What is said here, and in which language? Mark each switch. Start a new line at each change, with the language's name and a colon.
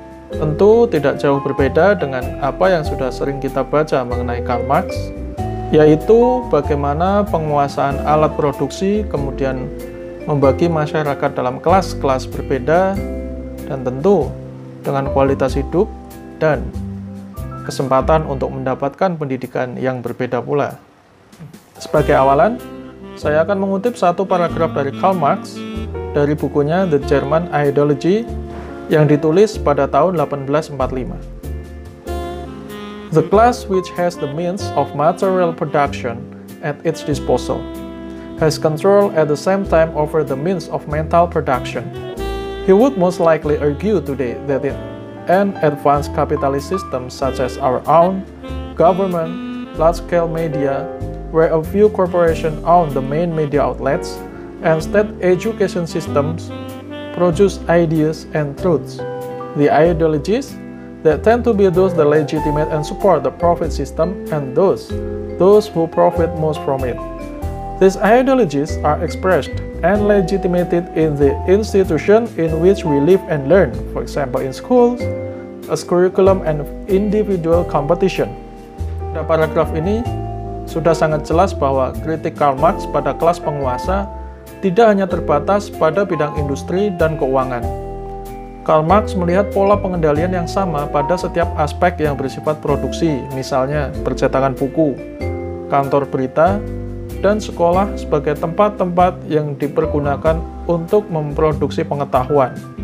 Indonesian: Tentu tidak jauh berbeda dengan apa yang sudah sering kita baca mengenai Karl Marx, yaitu bagaimana penguasaan alat produksi kemudian membagi masyarakat dalam kelas-kelas berbeda, dan tentu dengan kualitas hidup dan kesempatan untuk mendapatkan pendidikan yang berbeda pula. Sebagai awalan, saya akan mengutip satu paragraf dari Karl Marx dari bukunya The German Ideology yang ditulis pada tahun 1845.
English: The class which has the means of material production at its disposal has control at the same time over the means of mental production. He would most likely argue today that in an advanced capitalist system such as our own, government, large-scale media, where a few corporations own the main media outlets, and state education systems produce ideas and truths. The ideologies that tend to be those that legitimate and support the profit system, and those who profit most from it. These ideologies are expressed and legitimated in the institution in which we live and learn, for example in schools, as curriculum and individual competition.
Indonesian: Pada paragraf ini sudah sangat jelas bahwa kritik Karl Marx pada kelas penguasa tidak hanya terbatas pada bidang industri dan keuangan. Karl Marx melihat pola pengendalian yang sama pada setiap aspek yang bersifat produksi, misalnya percetakan buku, kantor berita, dan sekolah sebagai tempat-tempat yang dipergunakan untuk memproduksi pengetahuan.